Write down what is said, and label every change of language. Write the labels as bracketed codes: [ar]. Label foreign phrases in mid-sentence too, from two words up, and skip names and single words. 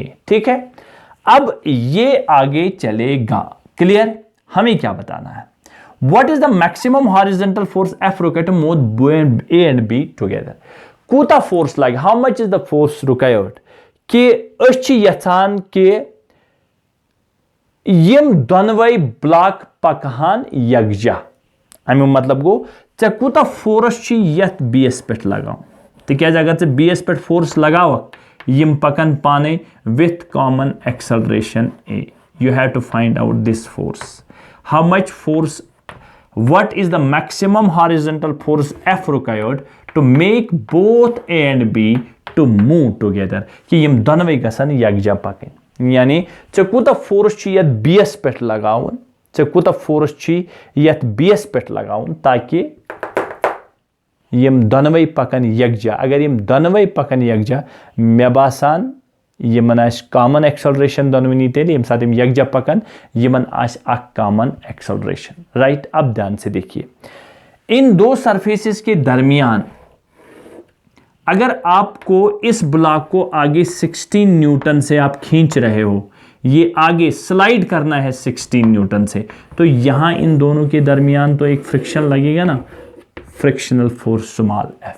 [hi] ठीक है, अब ये आगे चलेगा, क्लियर? हमें क्या बताना है? [en] What is the maximum horizontal force F required to move A and B together? [ks] कूता फोर्स लगे, [en] how much is the force required [ks] कि अच्छी यथान के यम दोनवई ब्लॉक पकहान यकजा। अमु मतलब गो चे कूता फोर्स यथ बीएस पे लगाओ, तिकाज अगर चे बीएस पे फोर्स लगाओ यम पकन पाने [en] with common acceleration [ks] ए। [en] you have to find out this force, how much force, what is the maximum horizontal force F required to make both A and B to move together [ks] कि यम दोनों गसन यकजा पकन। यानी चे कूता फोर्स ची यत बीएस पे लगावन, चे कूता फोर्स ची यत बीएस पे लगावन ताकि यम दोनों पकन यकजा। अगर यम दोनों पकन यकजा, मे बासान यमन आस [en] common acceleration [ks] दोनों तेल यम साथ यकजा पकन यमन आस [en] common acceleration, [ks] राइट। [hi] अब ध्यान से देखिए, इन दो सरफेसेस के दरमियान अगर आपको इस ब्लॉक को आगे 16 न्यूटन से आप खींच रहे हो, ये आगे स्लाइड करना है 16 न्यूटन से, तो यहां इन दोनों के दरमियान तो एक फ्रिक्शन लगेगा ना, [en] frictional force small F.